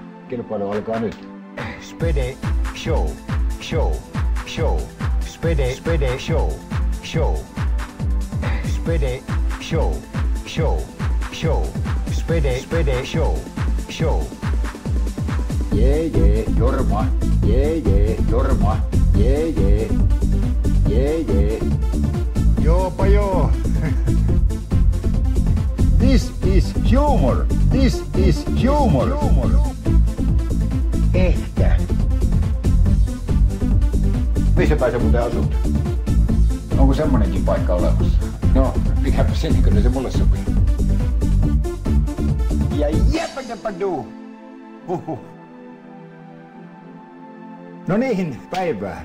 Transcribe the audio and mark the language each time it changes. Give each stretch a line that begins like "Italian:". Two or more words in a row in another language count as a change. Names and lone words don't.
Finnish: Kilpailu alkaa nyt. Spede show, show, show. Spede show, show. Spede show, show, show. Spede show, show. Jee, Jorma. Jee, Jorma. Jee. Joopa joo.
English: This is humor. This is humor.
Finnish: Ehkä. Missä päin sä muuten asut? Onko semmonenkin paikka olemassa? No, mikäpä se, niin kyllä se mulle sopii. Ja jäpäkäpäduu! Huhhuh. No niin, päivää.